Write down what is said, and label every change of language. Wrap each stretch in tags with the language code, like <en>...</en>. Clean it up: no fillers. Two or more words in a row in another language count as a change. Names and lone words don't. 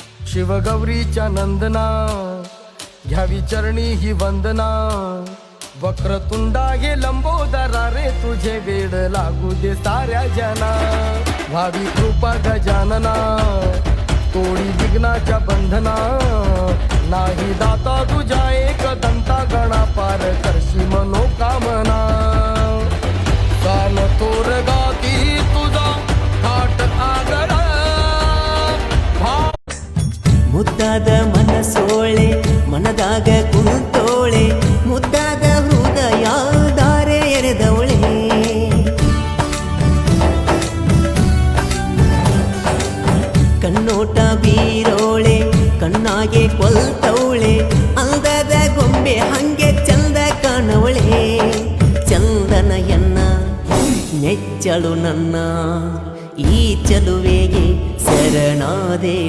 <mr>शिवगौरीच्या नंदना घ्यावी चरणी ही वंदना वक्रतुंडा हे लंबोदरा रे तुझे वेड लागू दे साऱ्या जना भावी कृपा गजानना तोडी विघ्नाच्या बंधना नाही दाता तुझ्या एक दंता गणा पार करशी मनोकामना कान तोर गाती तुझा थाट आगळा</mr> <kn>ಮುದ್ದಾದ ಮನಸೋಳೆ ಮನದಾಗ ಕುಂತೋಳೆ ಮುದ್ದಾದ ಹೃದಯ ದಾರೆ ಎರೆದವಳೆ ಕಣ್ಣೋಟ ಬೀರೋಳೆ ಕಣ್ಣಾಗೆ ಕೊಲ್ತವಳೆ ಅಂದದ ಗೊಂಬೆ ಹಂಗೆ ಚಂದ ಕಾಣವಳೆ ಚಂದನಯನ್ನ ನೆಚ್ಚಳು ನನ್ನ ಈ ಚಲುವೆಗೆ ಶರಣಾದೆ</kn>